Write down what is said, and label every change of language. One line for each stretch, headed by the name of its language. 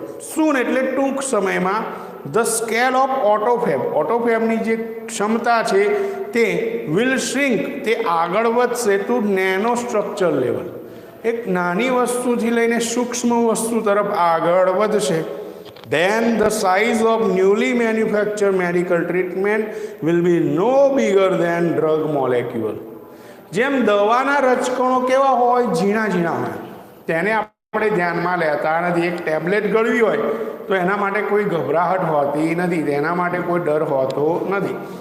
Gujarati: Soon એટલે ટૂંક સમયમાં
English: the scale of ઓટોફેબની
Gujarati: જે ક્ષમતા છે તે
English: will shrink,
Gujarati: તે આગળ વધશે
English: To nano structure level.
Gujarati: એક નાની વસ્તુથી લઈને સૂક્ષ્મ વસ્તુ તરફ આગળ વધશે.
English: Then the size of newly manufactured medical treatment will be no bigger than drug molecule.
Gujarati: જેમ દવાના રજકણો કેવા હોય, ઝીણા ઝીણા હોય, તેને આપણે ધ્યાનમાં લેતા નથી. એક ટેબ્લેટ ગળવી હોય તો એના માટે કોઈ ગભરાહટ હોતી નથી, તેના માટે કોઈ ડર હોતો નથી.